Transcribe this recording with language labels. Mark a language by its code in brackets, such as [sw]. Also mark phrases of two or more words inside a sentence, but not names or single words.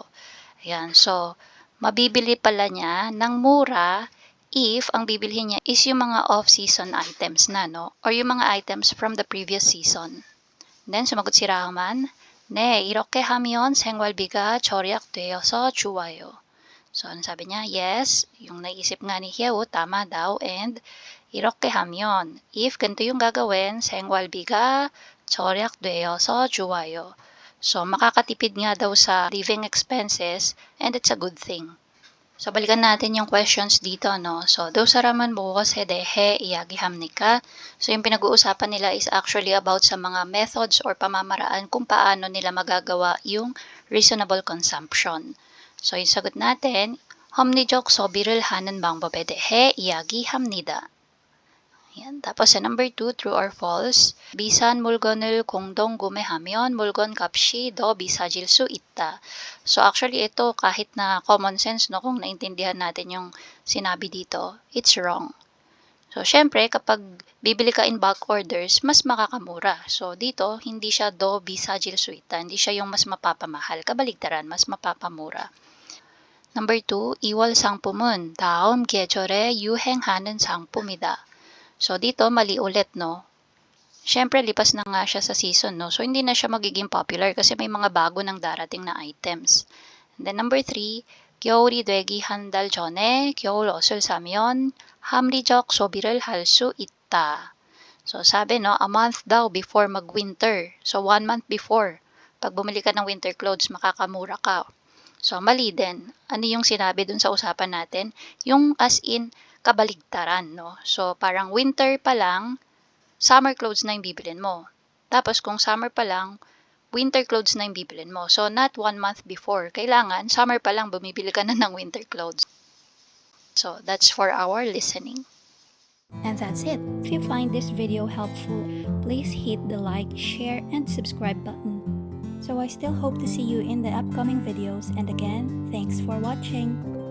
[tl] Ayan, so mabibili pala niya ng mura if ang bibilhin niya is yung mga [en] off-season items [tl] na, no, or yung mga [en] items from the previous season. [tl] Then sumagot si Rahman, [ko] 네, 이렇게 하면 생활비가 절약되어서 좋아요. [tl] So, ano sabi niya? Yes, yung naisip nga ni Hyeo, tama daw. [en] And, [ko] 이렇게 하면, [tl] if ganito yung gagawin, [ko] 생활비가 절약되어서 좋아요. [tl] So, makakatipid nga daw sa [en] living expenses and it's a good thing. [tl] So, balikan natin yung questions dito, no? So, [ko] 두 사람은 무엇에 대해 이야기합니까? [tl] So, yung pinag-uusapan nila is [en] actually about [tl] sa mga methods or pamamaraan kung paano nila magagawa yung [en] reasonable consumption. [tl] So, yung sagot natin, [ko] 합리적 소비를 하는 방법에 대해 이야기합니다. [tl] Yan. Tapos sa number 2, [en] true or false, [ko] 비싼 물건을 공동 구매하면 물건 값이 더 비싸질 수 있다. [tl] So actually ito kahit na [en] common sense, [tl] no, kung naintindihan natin yung sinabi dito, [en] it's wrong. [tl] So syempre kapag bibili ka [en] in bulk orders, [tl] mas makakamura. So dito hindi siya [ko] 더 비싸질 수 있다. [tl] Hindi siya yung mas mapapamahal. Kabaligtaran, mas mapapamura. [en] Number 2, [ko] 2월 상품은 다음 계절에 유행하는 상품이다. [tl] So, dito, mali ulit, no? Siyempre, lipas na nga siya sa season, no? So, hindi na siya magiging popular kasi may mga bago nang darating na items. [en] And then, number 3, [ko] 겨울이 되기 한 달 전에 겨울 옷을 사면 합리적 소비를 할 수 있다. [tl] So, sabi, no? [en] A month daw before mag-winter. So, 1 month before. [tl] Pag bumili ka ng [en] winter clothes, [tl] makakamura ka. So, mali din. Ano yung sinabi dun sa usapan natin? Yung [en] as in, [tl] kabaligtaran, no? So, parang winter pa lang, [en] summer clothes [tl] na yung bibilin mo. Tapos, kung [en] summer pa [tl] lang, [en] winter clothes [tl] na yung bibilin mo. [en] So, not 1 month before. [tl] Kailangan, summer pa lang, bumibili ka na ng [en] winter clothes. So, that's for our listening. And that's it. If you find this video helpful, please hit the like, share, and subscribe button. So I still hope to see you in the upcoming videos, and again, thanks for watching.